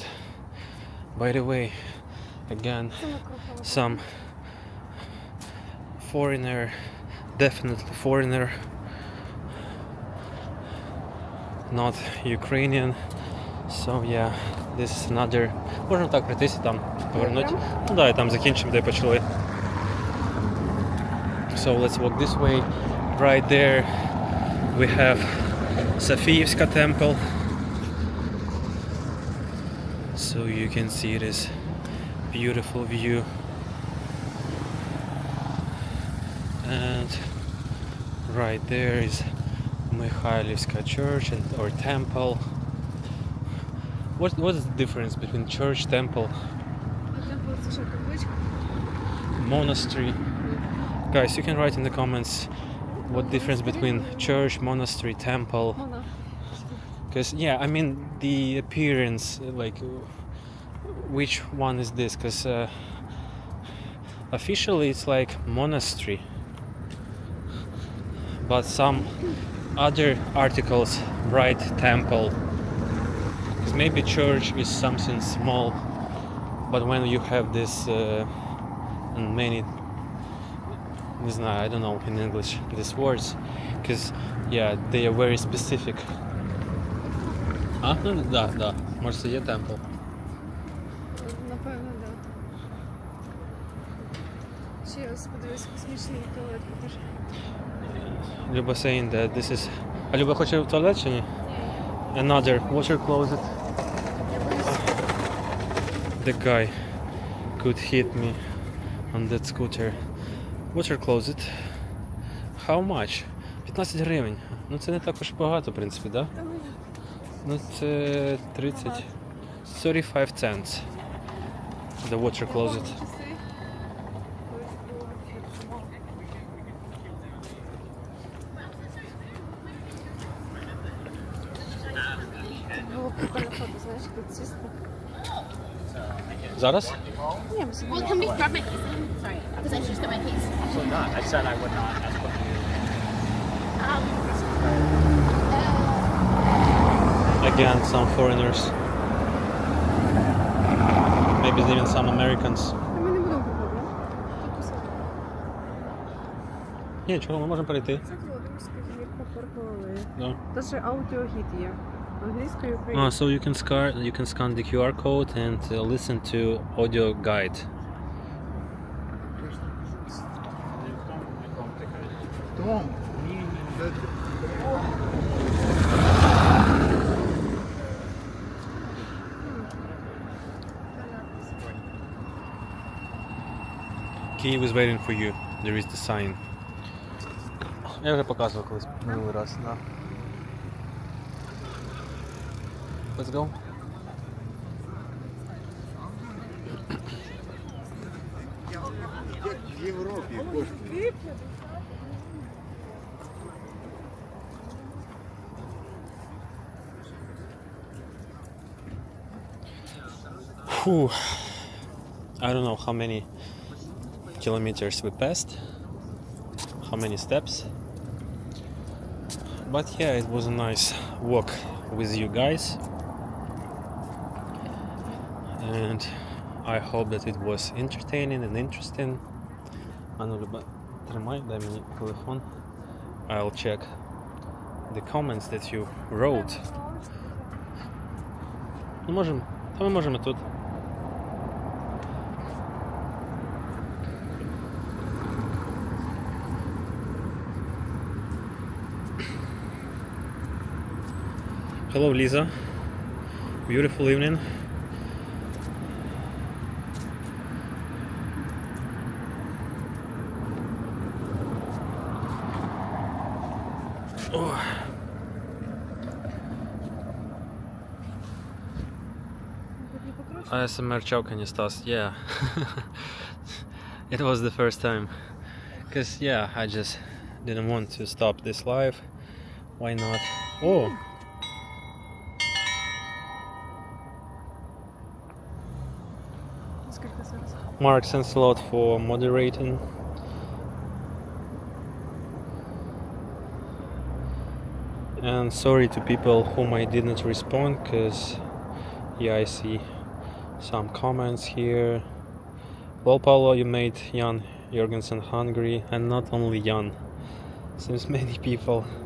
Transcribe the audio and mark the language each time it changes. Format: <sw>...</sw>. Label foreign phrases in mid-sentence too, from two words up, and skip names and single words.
<en>By the way, again, some foreigner, definitely foreigner, not Ukrainian. So yeah, this is another.</en> <uk>Можна так пройтись і там повернути. Ну да, і там закінчимо, де почали.</uk> <en>So let's walk this way. Right there we have Sofievska temple. So you can see this beautiful view. And right there is Mikhailivska church or temple. What is the difference between church, temple,</en> <uk>Темпл це що, табличка?</uk> <en>monastery? Guys, you can write in the comments what difference between church, monastery, temple.</en> <uk>Вона.</uk> <en>Because yeah, I mean the appearance, like which one is this? Because officially it's like monastery, but some other articles write temple. Because maybe church is something small, but when you have this and many, I don't know in English these words, because yeah, they are very specific.</en> <uk>Ну да, може це є темпл. Напевно, да. Ще раз подивись, космічний туалет покажи.</uk> <en>Люба saying that this is...</en> <uk>А Люба хоче в туалет чи ні?</uk> <en>Another water closet.</en> <uk>Я боюсь.</uk> <en>The guy could hit me on that scooter. Water closet. How much?</en> <uk>15 гривень. Ну це не також багато, в принципі, да? Та ні. Ну це 35 cents.</uk> <en>The water closet.</en> <uk>Часи. Було прикольно фото, знаєш, тут сісти. Зараз? Ні, ми собі.</uk> <en>Well, can we grab my keys? Sorry, because I just got my keys. Absolutely not. I said I would not escort you. Um, Again, some foreigners. Maybe even some Americans.</en> <uk>Та ми не будемо проходити. Тут усе. Ні, чого, ми можемо перейти. Це Володимирська гірка паркової. Да. Та ще аудіогід є. Англійською і Ah, українською.</uk> <en>so you can scan the QR code and listen to audio guide.</en> <uk>Том, ні, де ти?</uk> <en>Kyiv is waiting for you. There is the sign.</en> <uk>Я вже показував колись минулий раз, да.</uk> <en>Let's go.</en> <uk>В Європі коштує. Whew.</uk> <en>I don't know how many kilometers we passed, how many steps, but yeah, it was a nice walk with you guys, and I hope that it was entertaining and interesting.</en> <uk>Ану, Люба, тримай, дай мені телефон.</uk> <en>I'll check the comments that you wrote.</en> <uk>Ну, можемо, та ми можемо тут.</uk> <en>Hello, Lisa. Beautiful evening. Oh.</en> <ru>ASMR чавканье, Стас.</ru> <en>Yeah. It was the first time. Because, yeah, I just didn't want to stop this live. Why not? Oh!</en> <uk>Скільки зараз?</uk> <en>Mark, thanks a lot for moderating. And sorry to people whom I didn't respond, because yeah, I see some comments here. Well, Paulo, you made Jan Jorgensen hungry, and not only Jan, seems many people.</en>